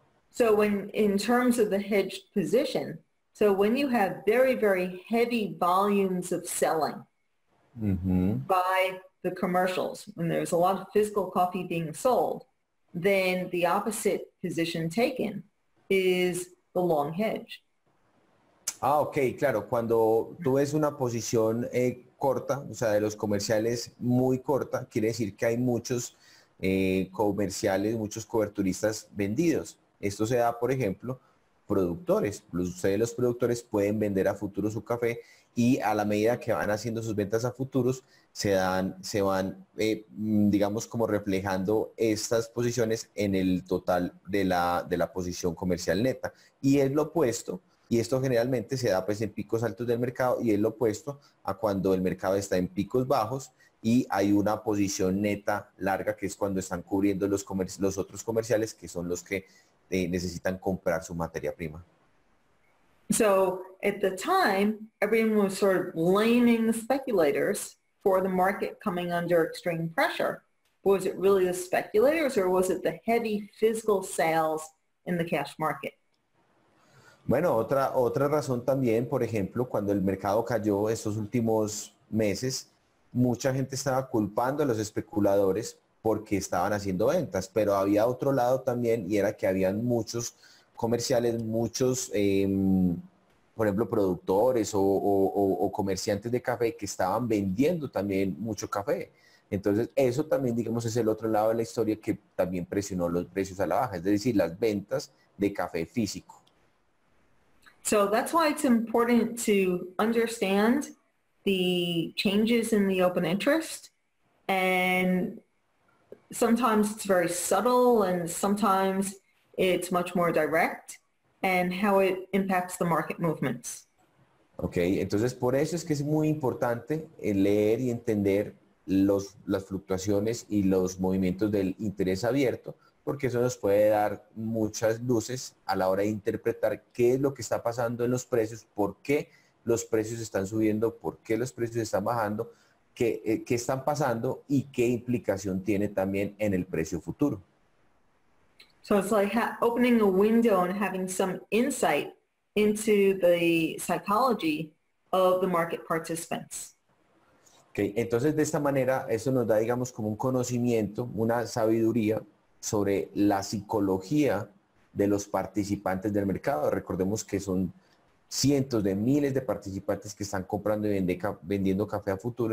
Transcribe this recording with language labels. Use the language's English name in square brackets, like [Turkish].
[English] So in terms of the hedged position, so when you have very, very heavy volumes of selling by the commercials, when there's a lot of physical coffee being sold, then the opposite position taken is the long hedge. [Spanish] Ah, ok, claro. Cuando tú ves una posición corta, o sea, de los comerciales muy corta, quiere decir que hay muchos comerciales, muchos coberturistas vendidos. Esto se da, por ejemplo, productores. Ustedes los productores pueden vender a futuro su café y a la medida que van haciendo sus ventas a futuros, se van, digamos, como reflejando estas posiciones en el total de la posición comercial neta. Y es lo opuesto, y esto generalmente se da pues en picos altos del mercado, y es lo opuesto a cuando el mercado está en picos bajos y hay una posición neta larga, que es cuando están cubriendo los otros comerciales, que son los que necesitan comprar su materia prima. [English] So at the time, everyone was sort of blaming the speculators for the market coming under extreme pressure. Was it really the speculators or was it the heavy physical sales in the cash market? [Spanish] Bueno, otra razón también, por ejemplo, cuando el mercado cayó estos últimos meses, mucha gente estaba culpando a los especuladores porque estaban haciendo ventas, pero había otro lado también y era que habían muchos comerciales, muchos, por ejemplo, productores o comerciantes de café que estaban vendiendo también mucho café. Entonces, eso también, digamos, es el otro lado de la historia que también presionó los precios a la baja, es decir, las ventas de café físico. [English] So that's why it's important to understand the changes in the open interest. And sometimes it's very subtle and sometimes it's much more direct, and how it impacts the market movements. [Spanish] Ok, entonces por eso es que es muy importante leer y entender las fluctuaciones y los movimientos del interés abierto, porque eso nos puede dar muchas luces a la hora de interpretar qué es lo que está pasando en los precios, por qué los precios están subiendo, por qué los precios están bajando, qué están pasando y qué implicación tiene también en el precio futuro. [English] So it's like opening a window and having some insight into the psychology of the market participants. [Spanish] Okay, entonces de esta manera eso nos da, digamos, como un conocimiento, una sabiduría sobre la psicología de los participantes del mercado. Recordemos que son cientos de miles de participantes que están comprando y vendiendo café a futuro.